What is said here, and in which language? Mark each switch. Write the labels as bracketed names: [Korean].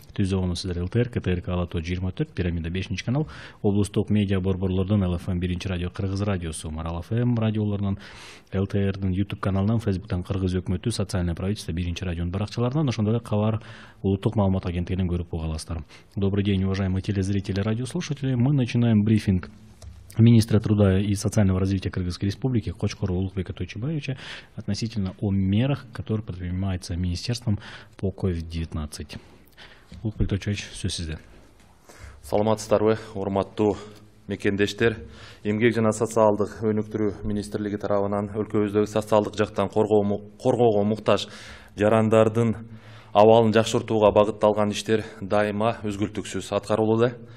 [Kyrgyz] Түзүүнү сиздер ЛТР, КТРК Ала-Тоо 24, Пирамида 5 канал, облустук медиа борборлордун ЛФМ 1 радио, Кыргыз радиосу, Марал ФМ радиолорунан, ЛТРдин YouTube каналынан, Фейсбуктан Кыргыз өкмөтү, [Russian] социальное правительство [Kyrgyz] 1 радионун баракчаларынан, ошондой эле Кабар улуттук маалымат агенттигинен көрүп уга аласыздар. [Russian] Добрый день, уважаемые телезрители, радиослушатели. Мы начинаем брифинг министра труда и социального развития Кыргызской Республики Кочкорова Улукбека Тойчубаевича относительно о мерах, которые предпринимаются министерством по COVID-19. [Kyrgyz] Улукбек Тойчубаевич, сөз сизде. Саламатсыздарбы, урматтуу мекендештер. Эмгек жана социалдык өнүктүрүү министрлиги тарабынан өлкөбүздөгү социалдык жактан коргоого муктаж жарандардын абалын жакшыртууга багытталган иштер дайыма үзгүлтүксүз аткарылууда.